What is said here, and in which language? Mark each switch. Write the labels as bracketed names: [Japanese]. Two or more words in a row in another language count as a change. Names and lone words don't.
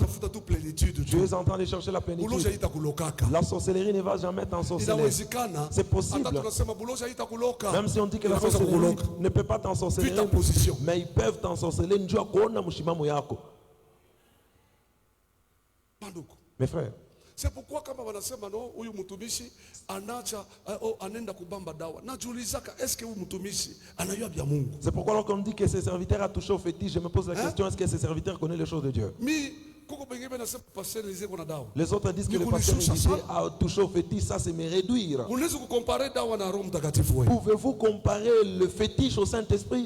[French] Tu es en train de chercher la plénitude. La sorcellerie ne va jamais t'ensorceler. C'est possible. Même si on dit que la sorcellerie ne peut pas t'ensorceler, mais ils peuvent t'ensorceler. Mes frères, c'est pourquoi quand on [Swahili] nasema no huyu mtumishi anacha anenda kubamba dawa najiulizaka [French] est-ce que [Swahili] huyu mtumishi anajua bya Mungu? [French] C'est pourquoi lorsqu'on dit que ce serviteur a touché au fétiche, je me pose la question, est-ce que ce serviteur connaît les choses de Dieu? Les autres disent que le pasteur a touché au fétiche, ça c'est me réduire. Pouvez-vous comparer le fétiche au Saint-Esprit?